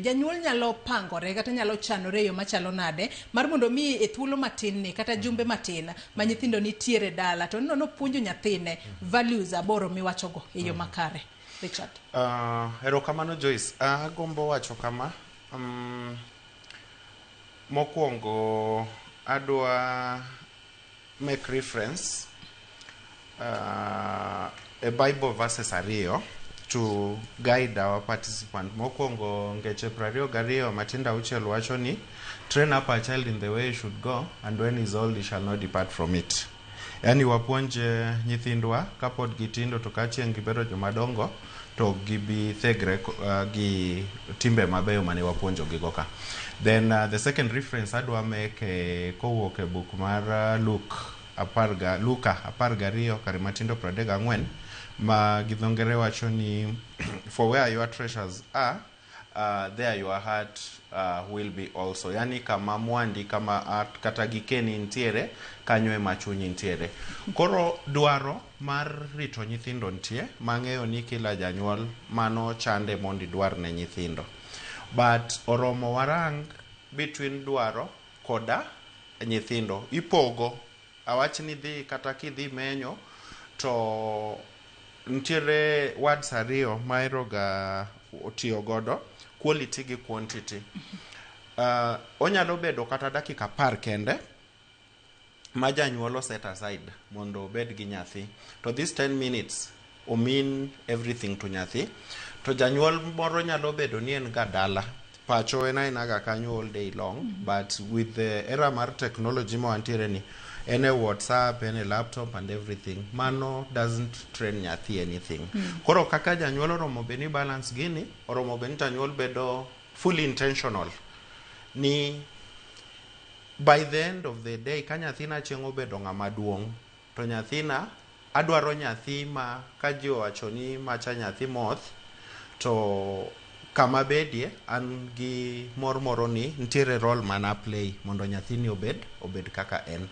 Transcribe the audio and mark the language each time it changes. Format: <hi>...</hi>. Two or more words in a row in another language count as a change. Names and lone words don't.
<luo>Janyuol nyalo pangore kata nyalo chanore yo machalo nade mar mondo mi e thuolo matin ni kata jumbe matin ma nyithindo nitiere dala to no puonjo nyathine values aboro miwachogo e yo makare. Richard. Erokamano Joyce. Agombo wacho kama, mokwongo adwa</luo> <en>make reference a Bible verses</en> <luo>ariyo</luo> <en>to guide our participant.</en> <luo>Mokwongo Ngeche 22 Matinda Auchiel wacho ni,</luo> <en>train up a child in the way he should go, and when he is old he shall not depart from it.</en> <luo>Yani wapuonje nyithindwa kapod gitindo to kachieng' gibedo jomadongo to gibi thegre gi timbe mabeyo mane wapuonjo gigo ka.</luo> <en>Then the second reference</en> <luo>adwa make kowuok e book mar Luka 12 kar matindo 34 ma gidhongere wacho ni,</luo> <en>for where your treasures are, there your heart will be also.</en> <luo>Yani kama mwandi, kama art kata gikeni ntiere, kanyo ema chunyi ntiere. Koro dwaro mar rito nyithindo ntie, mang'eyo ni kila janyuol mano chande mondi dwar ne nyithindo. But oromo warang between dwaro koda nyithindo. Ipogo, awach ni dhi kata kidhi menyo, to ntiere words ariyo maeroga otiyo godo, quality gi quantity. Onyalo bedo kata dakika 10 kende ma janyuol</luo> <en>set aside</en> <luo>mondo obed gi nyathi,</luo> <en>to this 10 minutes mean everything to nyathi.</en> <luo>To janyuol moro nyalo bedo ni en ga dala, pacho en aina ga kanyo</luo> <en>all day long, but with the era</en> <luo>mar technology mo antiere ni,</luo> <en>any WhatsApp, any laptop and everything, mano doesn't train nyathi anything.</en> <luo>Koro kaka janyuol oromo beni balance gini, oromo beni janyuol bedo</luo> <en>fully intentional</en> <luo>ni</luo> <en>by the end of the day</en> <luo>ka nyathina chieng' obedo ng'ama duong', to nyathina adwaro nyathi ma ka ji owacho ni macha nyathi Moth, to kama bedie an gi moro ni ntiere role mana play mondo nyathini obed kaka en.</luo>